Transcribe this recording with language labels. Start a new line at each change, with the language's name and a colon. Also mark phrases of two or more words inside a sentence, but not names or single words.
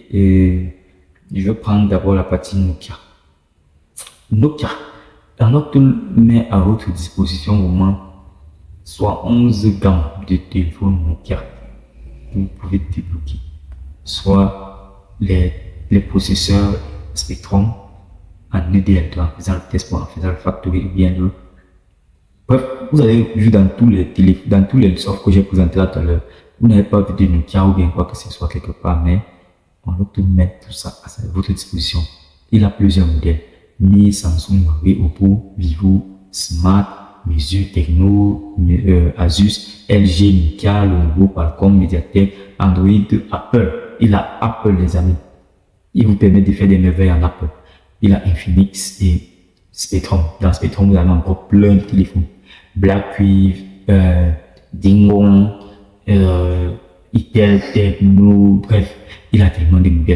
French: Et je vais prendre d'abord la partie Nokia. Nokia met à votre disposition vraiment soit 11 gammes de téléphones Nokia que vous pouvez débloquer, soit les processeurs Spectrum en EDL2 en faisant le test, en faisant le factory ou bien le. Bref, vous avez vu dans tous les softs que j'ai présentés tout à l'heure, vous n'avez pas vu de Nokia ou bien quoi que ce soit quelque part, mais on va tout mettre tout ça à votre disposition. Il a plusieurs modèles. Mi, Samsung, Huawei, Oppo, Vivo, Smart, Meizu, Tecno, Asus, LG, Nokia, Lenovo, Qualcomm, Mediatek, Android, Apple. Il a Apple, les amis. Il vous permet de faire des merveilles en Apple. Il a Infinix et Spectrum. Dans Spectrum, vous avez encore plein de téléphones. Blackquive, Dingong, Itel, Tecno, bref, il a tellement de modèles.